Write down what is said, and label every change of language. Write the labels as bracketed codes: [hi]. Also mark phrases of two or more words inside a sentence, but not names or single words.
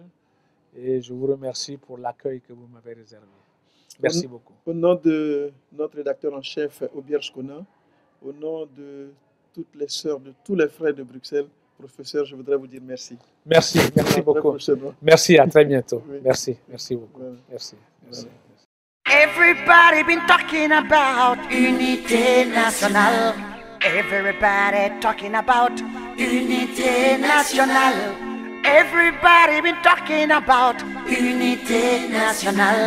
[fr] Et je vous remercie pour l'accueil que vous m'avez réservé. Merci beaucoup. Au nom de notre rédacteur en chef, Obierge Kona, au nom de toutes les sœurs, de tous les frères de Bruxelles, professeur, je voudrais vous dire merci. Merci beaucoup. Merci, à très bientôt. Oui. Merci beaucoup. Voilà. Merci. [en] Everybody been talking about [fr] unité nationale. [en] Everybody talking about [fr] unité nationale. [en] Everybody been talking about [fr] unité nationale.